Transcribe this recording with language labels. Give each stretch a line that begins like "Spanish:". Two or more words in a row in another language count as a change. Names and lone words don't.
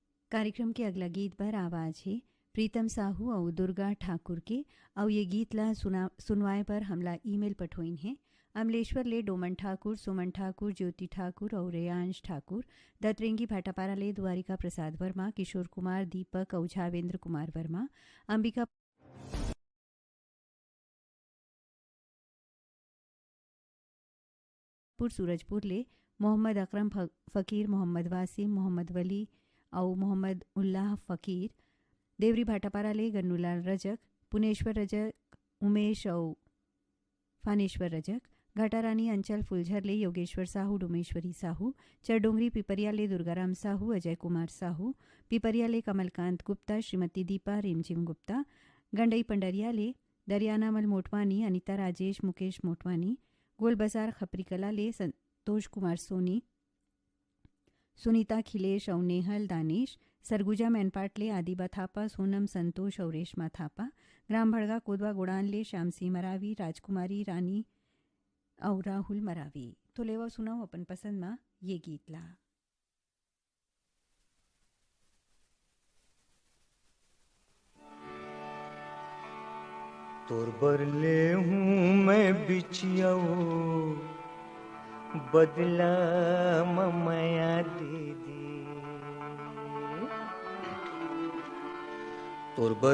Chhattisgarhi: कार्यक्रम के अगला गीत पर आवाज है प्रीतम साहू और दुर्गा ठाकुर के और ये गीत ला सुनवाए पर हमला ईमेल पठोइन है अमलेश्वर ले डोमन ठाकुर सुमन ठाकुर ज्योति ठाकुर और रेयांश ठाकुर दतरेंगी भाटापारा ले द्वारिका प्रसाद वर्मा किशोर कुमार दीपक और झावेंद्र कुमार वर्मा अंबिका सूरजपुर ले मोहम्मद अकरम फ़कीर मोहम्मद वासिम मोहम्मद वली और मोहम्मद उल्लाह फ़कीर देवरी भाटापारा ले गन्नूलाल रजक पुनेश्वर रजक उमेश और फानेश्वर रजक घाटारानी अंचल फुलझर ले योगेश्वर साहू डोमेश्वरी साहू चरडोंगरी पिपरिया ले दुर्गाराम साहू अजय कुमार साहू पिपरिया ले कमलकांत गुप्ता श्रीमती दीपा रिमझिम गुप्ता गंडई पंडरिया ले दरियानामल मोटवानी अनिता राजेश मुकेश मोटवानी गोल बाजार खपरी कला ले संतोष कुमार सोनी सुनीता खिलेश और नेहल दानिश सरगुजा मैनपाट ले आदिबा थापा सोनम संतोष और रेशमा थापा ग्राम भड़गा कोदवा गोड़ान ले श्याम सिंह मरावी राजकुमारी रानी और राहुल मरावी तो लेवा सुनाओ अपन पसंद में ये गीत ला तोर बर ले हूँ मैं बिछियाओ बदला ममया दे दे तोर बर